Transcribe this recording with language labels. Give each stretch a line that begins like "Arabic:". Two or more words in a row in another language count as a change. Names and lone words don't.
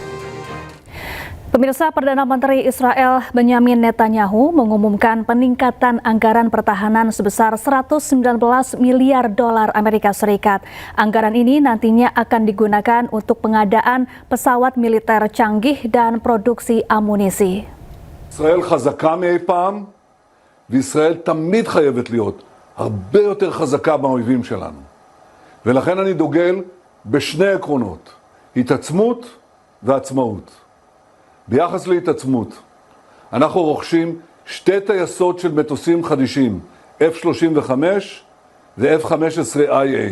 Indonesian: Pemirsa, Perdana Menteri Israel Benyamin Netanyahu mengumumkan peningkatan anggaran pertahanan sebesar 119 miliar dolar Amerika Serikat. Anggaran ini nantinya akan digunakan untuk pengadaan pesawat militer canggih dan produksi amunisi.
Hebrew: ישראל חזקה מאי פעם, וישראל תמיד חייבת להיות הרבה יותר חזקה מהאויבים שלנו. ולכן אני דוגל בשני עקרונות, התעצמות ועצמאות. ביחס להתעצמות, אנחנו רוכשים שתי טייסות של מטוסים חדישים, F-35 ו-F-15IA.